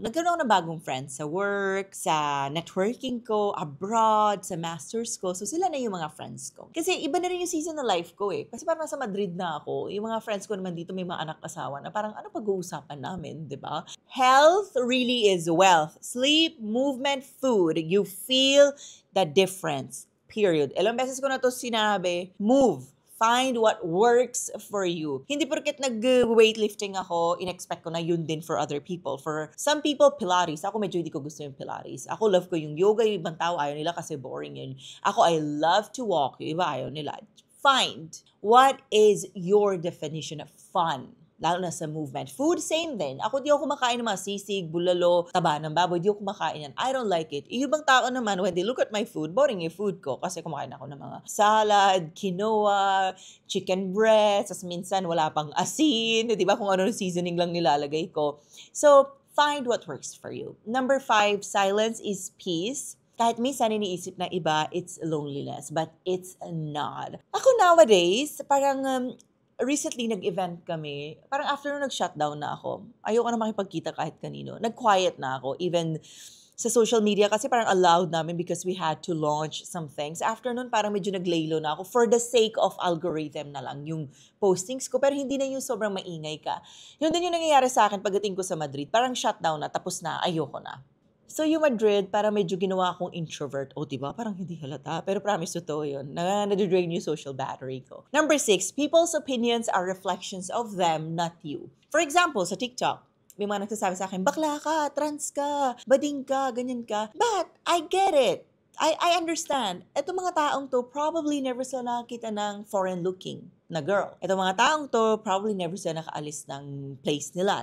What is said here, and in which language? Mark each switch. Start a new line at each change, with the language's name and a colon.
Filipino: Nagkaroon ako ng bagong friends sa work, sa networking ko, abroad, sa masters ko. So sila na yung mga friends ko. Kasi iba na rin yung season na life ko eh. Kasi parang nasa Madrid na ako. Yung mga friends ko naman dito may mga anak asawa na parang ano pag-uusapan namin, di ba?
English: Health really is wealth. Sleep, movement, food. You feel the difference. Period.
Filipino: Ilang beses ko na to sinabi,
English: move. Find what works for you.
Filipino: Hindi porket nag-weightlifting ako, in-expect ko na yun din
English: for other people. For some people, Pilates.
Filipino: Ako medyo hindi ko gusto yung Pilates. Ako love ko yung yoga. Yung ibang tao ayaw nila kasi boring yun. Ako,
English: I love to walk.
Filipino: Yung iba ayaw nila.
English: Find what is your definition of fun.
Filipino: Lalo na sa movement. Food, same din. Ako di ako kumakain ng mga sisig, bulalo, taba ng baboy. Di ako kumakain yan.
English: I don't like it.
Filipino: Yung ibang tao naman,
English: when they look at my food, boring yung food ko.
Filipino: Kasi kumakain ako ng mga salad, quinoa, chicken breast, as minsan wala pang asin. Di ba? Kung ano seasoning lang nilalagay ko.
English: So, find what works for you. Number 5, silence is peace.
Filipino: Kahit minsan iniisip na iba,
English: it's loneliness. But it's not.
Filipino: Ako nowadays, parang recently nag-event kami, parang after nung nag-shutdown na ako, ayoko na makipagkita kahit kanino. Nag-quiet na ako, even sa social media kasi parang allowed namin
English: because we had to launch some things.
Filipino: After nun, parang medyo naglaylo na ako
English: for the sake of algorithm
Filipino: na lang yung postings ko. Pero hindi na yung sobrang maingay ka. Yun din yung nangyayari sa akin pagdating ko sa Madrid. Parang shutdown na, tapos na, ayoko na. So yung Madrid, parang medyo ginawa akong introvert. O diba? Parang hindi halata. Pero promise totoo yun. Nadidrain yung social battery ko.
English: Number 6, people's opinions are reflections of them, not you. For example,
Filipino: sa TikTok, may mga nagsasabi sa akin, bakla ka, trans ka, bading ka, ganyan ka.
English: But I get it. I understand.
Filipino: Itong mga taong to
English: probably never sila nakakita ng foreign looking na girl.
Filipino: Itong mga taong to probably never sila nakaalis ng place nila.